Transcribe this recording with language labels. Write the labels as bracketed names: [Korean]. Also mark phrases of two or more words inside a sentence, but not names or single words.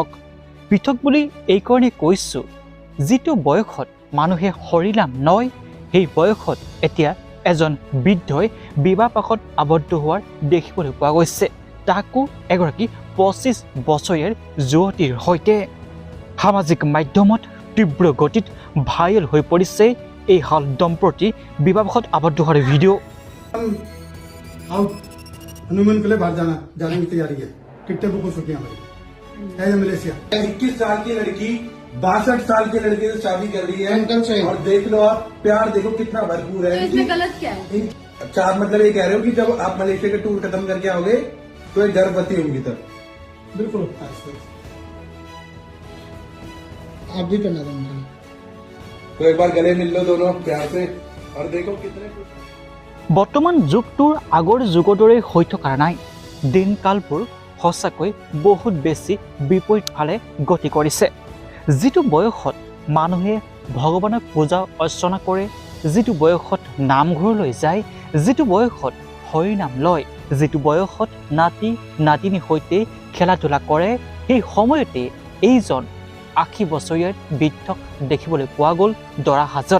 [Assamese] পৃথক বুলি এইকাৰণে কৈছোঁ, যিটো বয়সত মানুহে হৰিনাম নয়, সেই বয়সত এতিয়া এজন বৃদ্ধই বিবাহ পাশত আবদ্ধ হোৱাৰ দেখিবলৈ পোৱা গৈছে, তাকো এগৰাকী ২৫ বছৰীয়া যুৱতীৰ সৈতে। সামাজিক মাধ্যমত তীব্ৰ গতিত ভাইৰেল হৈ পৰিছে এই হাল দম্পতি বিবাহপাশত আবদ্ধ হোৱাৰ ভিডিঅ'। [Hindi] हनुमान के लिए बाहर जाने की तैयारी है। टिकटें बुक हो चुकी हैं हमारी। है मलेशिया। 21 साल की लड़की 62 साल की लड़की से शादी कर रही है। और देख लो आप, प्यार देखो कितना भरपूर है। तो इसमें गलत क्या है? अच्छा, आप मतलब ये कह रहे हो कि जब आप मलेशिया के टूर खत्म करके आओगे तो ये गर्भवती होंगी तब? बिल्कुल। आप भी करना चाहूंगा तो एक बार गले मिल लो दोनों प्यार से और देखो कितने [Assamese] বৰ্তমান যুগটোৰ আগৰ যুগৰ দৰে হৈ থকা নাই। দিনকালবোৰ সঁচাকৈ বহুত বেছি বিপৰীত ফালে গতি কৰিছে। যিটো বয়সত মানুহে ভগৱানক পূজা অৰ্চনা কৰে, যিটো বয়সত নামঘৰলৈ যায়, যিটো বয়সত হৰিনাম লয়, যিটো বয়সত নাতি নাতিনীৰ সৈতে খেলা ধূলা কৰে, সেই সময়তে এইজন ৮০ বছৰীয়া বৃদ্ধক দেখিবলৈ পোৱা গ'ল দৰা সাজত।